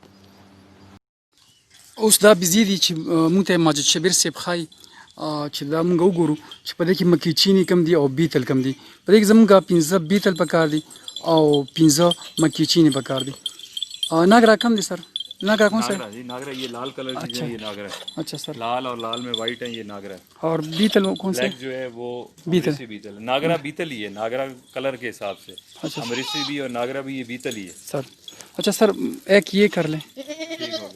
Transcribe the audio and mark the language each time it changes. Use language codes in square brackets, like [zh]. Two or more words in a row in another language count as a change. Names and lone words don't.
[ps] اوس دا بيزي دي چې مونږ ته ماجد شبیر صاحب خای چې دا مونږ وګورو چې په دې کې مکی چینی کم دي او بیتل کم دي. په دې کې زمونږ 15 بیتل پکار دي او 15 مکی چینی پکار دي. ناگرا کم دي سر؟ [ur] ناگرا کون سا ہے؟ ناگرا یہ لال کلر کی ہے، یہ ناگرا ہے. اچھا سر، لال اور لال میں وائٹ ہے، یہ ناگرا ہے. اور بیتل کون سا ہے؟ بلیک جو ہے وہ بیتل. بیتل ناگرا بیتل ہی ہے، ناگرا کلر کے حساب سے. امریسی بھی اور ناگرا بھی یہ بیتل ہی ہے سر. اچھا سر، ایک یہ کر لیں. ٹھیک ہو گیا.